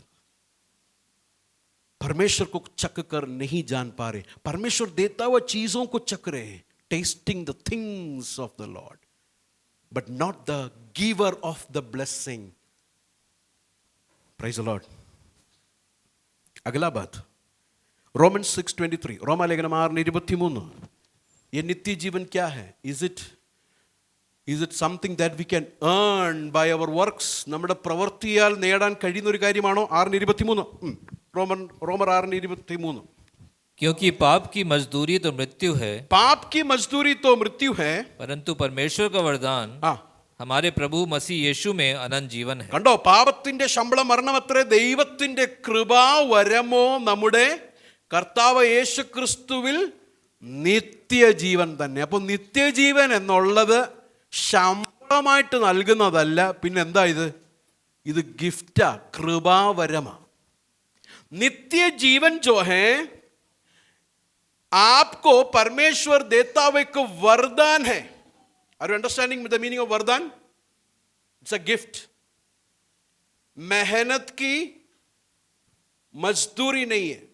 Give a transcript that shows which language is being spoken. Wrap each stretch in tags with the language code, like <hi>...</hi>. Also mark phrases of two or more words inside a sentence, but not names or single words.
<hi>परमेश्वर को चख कर नहीं जान पा रहे. परमेश्वर देता हुआ चीजों को चख रहे हैं,</hi> <en>testing the things of the Lord, but not the giver of the blessing. praise the Lord.</en> <hi>अगला बात, रोमन्स 6:23,</hi> <ml>റോമാ ലേഖനം</ml> <hi>6:23. ये नित्य जीवन क्या है?</hi> <en>Is it something that we can earn by our works?</en> <ml>നമ്മുടെ പ്രവൃത്തിയാൽ നേടാൻ കഴിയുന്ന ഒരു കാര്യമാണോ? 6:23,</ml> <hi>रोमर 6:23. क्योंकि पाप की मजदूरी तो मृत्यु है, पाप की मजदूरी तो मृत्यु है, परंतु परमेश्वर का वरदान हमारे प्रभु मसीह यीशु में अनंत जीवन है.</hi> <ml>കണ്ടോ, പാപത്തിന്റെ ശമ്പളം മരണമത്രേ, ദൈവത്തിന്റെ കൃപാവരമോ നമ്മുടെ കർത്താവ് യേശു ക്രിസ്തുവിൽ നിത്യജീവൻ തന്നെ. അപ്പോൾ നിത്യജീവൻ എന്നുള്ളത് ശമ്പളമായിട്ട് നൽകുന്നതല്ല, പിന്നെ എന്താ ഇത് ഗിഫ്റ്റാ, കൃപാവരമാ.</ml> <hi>नित्य जीवन जो है आपको परमेश्वर देता हुआ एक वरदान है.</hi> <en>are you understanding the meaning of वरदान? it's a gift.</en> <hi>मेहनत की मजदूरी नहीं है.</hi>